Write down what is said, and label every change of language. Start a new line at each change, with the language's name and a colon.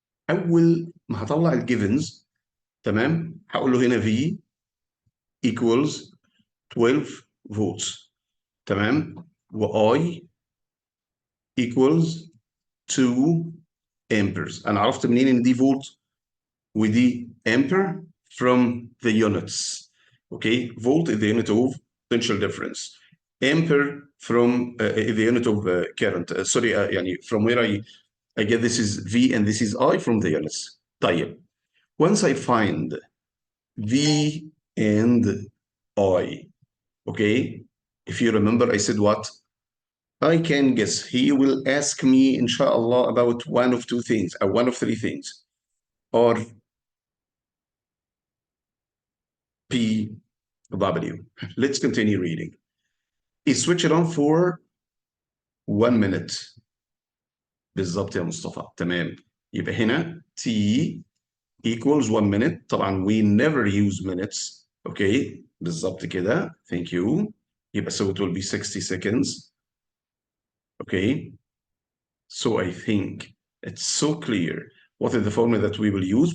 Arabic: أول ما هطلع الجيفنز، تمام، هقول له هنا
English: V equals 12 volts،
Arabic: تمام، و
English: I equals 2 amperes.
Arabic: أنا عرفت منين إن دي فولت ودي ampere
English: from the units. Okay, volt is the unit of potential difference. Ampere from the unit of current. Sorry,
Arabic: يعني
English: from where I get this is V and this is I from the units.
Arabic: طيب,
English: once I find V and I, okay, if you remember I said what? I can guess. He will ask me, inshallah, about one of 2 things, or one of 3 things, or P W. Let's continue reading. Is switched on for 1 minute
Arabic: بالظبط يا مصطفى. تمام. يبقى هنا
English: T equals 1 minute. طبعا we never use minutes.
Arabic: اوكي بالظبط كده.
English: Thank you. يبقى so it will be 60 seconds. Okay. So I think it's so clear. What is the formula that we will use?